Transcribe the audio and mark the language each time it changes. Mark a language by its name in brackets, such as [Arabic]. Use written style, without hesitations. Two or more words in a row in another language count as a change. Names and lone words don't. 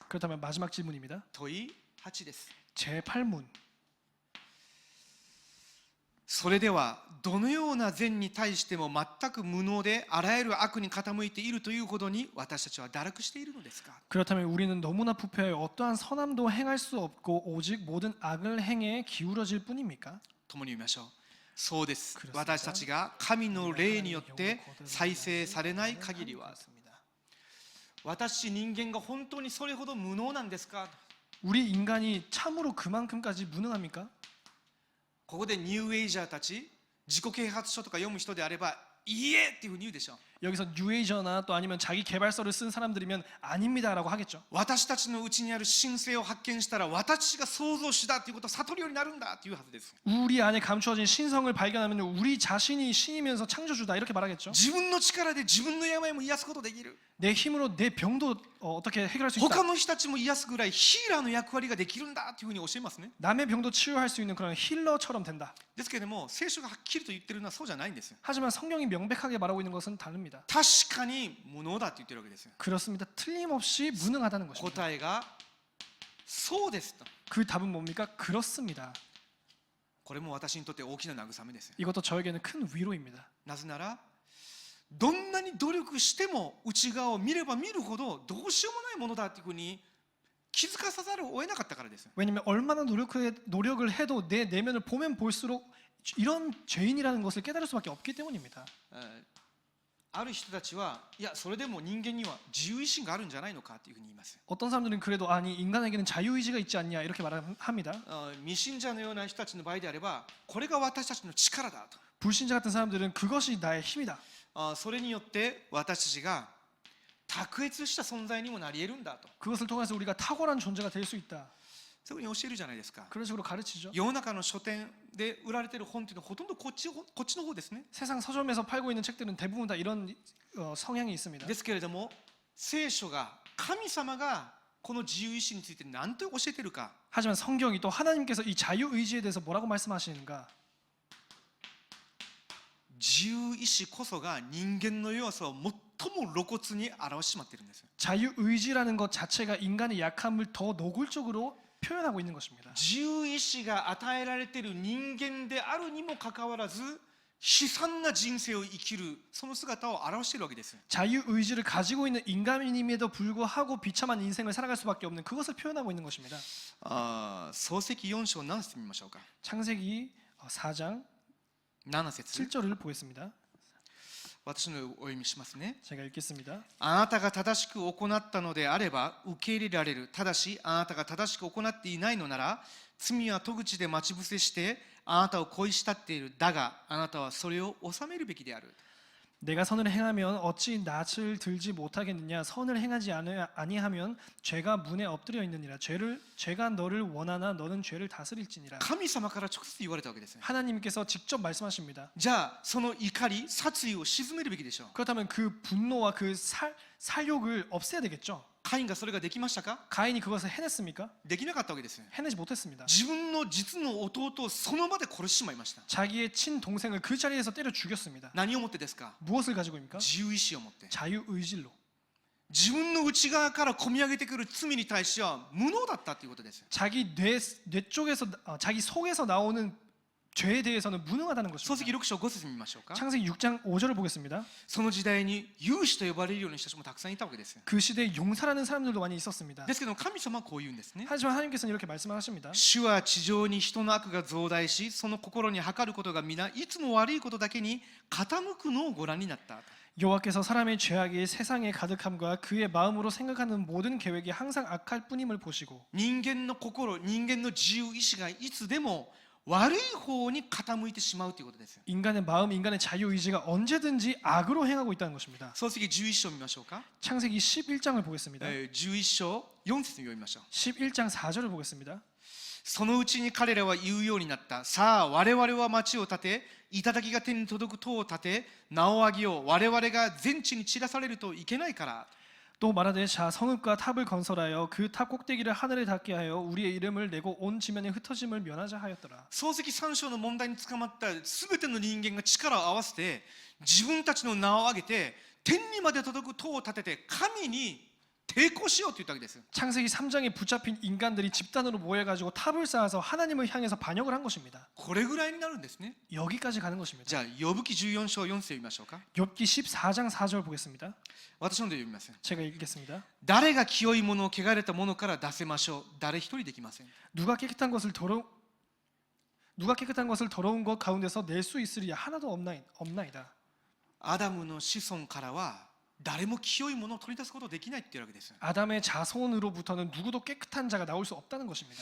[Korean] 그렇다면 마지막 질문입니다. [Japanese] 問い8です。 [Korean] 제8문. [Japanese] それではどのような善に対しても全く無能であらゆる悪に傾いているというほどに私たちは堕落しているのですか。 [Korean] 그렇다면 우리는 너무나 부패하여 어떠한 선함도 행할 수 없고 오직 모든 악을 행해 기울어질 뿐입니까? [Japanese] 共に見ましょう。そうです。 [Korean] 그렇습니다. [Japanese] 私たちが神の霊によって再生されない限りは。私人間が本当にそれほど無能なんですか。 [Korean] 우리 인간이 참으로 그만큼까지 무능합니까? [Japanese] ここでニューエイジャーたち自己啓発書とか読む人であればいいえっていうふうに言うでしょう。 [Korean] 여기서 뉴에이저나 또 아니면 자기 개발서를 쓴 사람들이면 아닙니다라고 하겠죠. [Japanese] 私たちのうちにある神性を発見したら私が創造主だということを悟るようになるんだというはずです。 [Korean] 우리 안에 감추어진 신성을 발견하면 우리 자신이 신이면서 창조주다 이렇게 말하겠죠. [Japanese] 自分の力で自分の病も癒すことできる。 [Korean] 내 힘으로 내 병도 어떻게 해결할 수 [Japanese] 他 [Korean] 있다. [Japanese] の人たちも癒すぐらいヒーラーの役割ができるんだというふうに教えますね。 [Korean] 남의 병도 치유할 수 있는 그런 힐러처럼 된다. [Japanese] ですけれども聖書がはっきりと言ってるのはそうじゃないんですよ。 [Korean] 하지만 성경이 명백하게 말하고 있는 것은 다릅니다. [Japanese] 確かに無能だと言ってるわけですよ。 [Korean] 그렇습니다. 틀림없이 무능하다는 것입니다. [Japanese] 答えがそうですと。 [Korean] 그 답은 뭡니까? 그렇습니다. [Japanese] これも私にとって大きな慰めですよ。 [Korean] 이것도 저에게는 큰 위로입니다. [Japanese] なぜならどんなに努力しても内側を見れば見るほどどうしようもないものだっていうふうに気づかさざるを得なかったからです。 [Korean] 왜냐면 얼마나 노력을 해도 내 내면을 보면 볼수록 이런 죄인이라는 것을 깨달을 수밖에 없기 때문입니다. [Japanese] ある人たちはいやそれでも人間には自由意志があるんじゃないのかというふうに言います。 [Korean] 어떤 사람들은 그래도 아니 인간에게는 자유의지가 있지 않냐 이렇게 말합니다. [Japanese] 未信者のような人たちの場合であればこれが私たちの力だと。 [Korean] 불신자 같은 사람들은 그것이 나의 힘이다. [Japanese] それによって私たちが卓越した存在にもなり得るんだと。 [Korean] 그것을 통해서 우리가 탁월한 존재가 될 수 있다. [Japanese] そういうふうに教えるじゃないですか。 [Korean] 그런 식으로 가르치죠. [Japanese] 世の中の書店で売られている本というのはほとんどこっちの方ですね。 [Korean] 세상 서점에서 팔고 있는 책들은 대부분 다 이런 성향이 있습니다. [Japanese] ですけれども聖書が神様がこの自由意志について何と教えているか。 [Korean] 하지만 성경이 또 하나님께서 이 자유의지에 대해서 뭐라고 말씀하시는가? [Japanese] 自由意志こそが人間の弱さを最も露骨に表してしまっているんです。 [Korean] 자유의지라는 것 자체가 인간의 약함을 더 노골적으로 표현하고 있는 것입니다. [Japanese] 自由意志が与えられている人間であるにもかかわらず悲惨な人生を生きるその姿を表しているわけです。 [Korean] 자유의지를 가지고 있는 인간임에도 불구하고 비참한 인생을 살아갈 수밖에 없는 그것을 표현하고 있는 것입니다. [Japanese] 創世記4章何節見ましょうか。 [Korean] 창세기 4장 [Japanese] 7節 [Korean] 7절을 보겠습니다. [Japanese] 私のお読みしますね。 [Korean] 제가 읽겠습니다. [Japanese] あなたが正しく行ったのであれば受け入れられる。ただしあなたが正しく行っていないのなら罪は戸口で待ち伏せしてあなたを恋したっている。だがあなたはそれを収めるべきである。 [Korean] 내가 선을 행하면 어찌 낯을 들지 못하겠느냐. 선을 행하지 아니하면 죄가 문에 엎드려 있느니라. 죄가 너를 원하나 너는 죄를 다스릴지니라. [Japanese] 神様から直接言われたわけです。 [Korean] 하나님께서 직접 말씀하십니다. [Japanese] じゃあその怒り殺意を鎮めるべきでしょう。 [Korean] 그렇다면 그 분노와 그 살욕을 없애야 되겠죠. [Japanese] カインがそれができましたか。 [Korean] 가인이 그것을 해냈습니까? [Japanese] できなかったわけです。 [Korean] 해내지 못했습니다. [Japanese] 自分の実の弟をその場で殺してしまいました。 [Korean] 자기의 친동생을 그 자리에서 때려 죽였습니다. [Japanese] 何をもってですか。 [Korean] 무엇을 가지고입니까? [Japanese] 自由意志を持って。 [Korean] 자유의질로. [Japanese] 自分の内側から込み上げてくる罪に対しては無能だったということです。 [Korean] 자기 뇌 쪽에서 자기 속에서 나오는 죄에 대해서는 무능하다는 [Japanese] 創世記 [Korean] 것입니다. [Japanese] 6章5節見ましょうか。 [Korean] 창세기 6장 5절을 보겠습니다. [Japanese] その時代に勇士と呼ばれるような人たちもたくさんいたわけです。 [Korean] 그 시대에 용사라는 사람들도 많이 있었습니다. [Japanese] ですけど神様はこう言うんですね。 [Korean] 하지만 하나님께서는 이렇게 말씀하십니다. [Japanese] 主は地上に人の悪が増大し、その心に計ることが皆いつも悪いことだけに傾くのをご覧になった。 [Korean] 여호와께서 사람의 죄악이 세상에 가득함과 그의 마음으로 생각하는 모든 계획이 항상 악할 뿐임을 보시고 [Japanese] 人間の心、人間の自由意志がいつでも悪い方に傾いてしまうということです。 [Korean] 인간의 마음, 인간의 자유의지가 언제든지 악으로 행하고 있다는 것입니다. [Japanese] 創世記11章見ましょうか。 [Korean] 창세기 11장을 보겠습니다. [Japanese] 11 章4節に読みましょう。 [Korean] 11장 4절을 보겠습니다. [Japanese] そのうちに彼らは言うようになった。さあ我々は町を建て、頂が天に届く塔を建て、名を上げよう。我々が全地に散らされるといけないから。 [Korean] 또 말하되 자 성읍과 탑을 건설하여 그 탑 꼭대기를 하늘에 닿게 하여 우리의 이름을 내고 온 지면에 흩어짐을 면하자 하였더라. [Japanese] 創世記3章の問題に捕まった全ての人間が力を合わせて自分たちの名を挙げて天にまで届く塔を建てて神に抵抗しようと言ったわけです。 [Korean] 창세기 3장에 붙잡힌 인간들이 집단으로 모여가지고 탑을 쌓아서 하나님을 향해서 반역을 한 것입니다. [Japanese] これぐらいになるんですね。 [Korean] 여기까지 가는 것입니다. [Japanese] じゃあ呼ぶ記14章4節読みましょうか。 [Korean] 욥기 14장 4절 보겠습니다. [Japanese] 私ので読みます。 [Korean] 제가 읽겠습니다. [Japanese] 誰が清いものを汚れたものから出せましょう。誰一人できません。 [Korean] 누가 깨끗한 것을 더러운 것 가운데서 낼 수 있으리야 하나도 없나이다. [Japanese] アダムの子孫からは誰も清いものを取り出すことができないっていうわけです。 [Korean] 아담의 자손으로부터는 누구도 깨끗한 자가 나올 수 없다는 것입니다.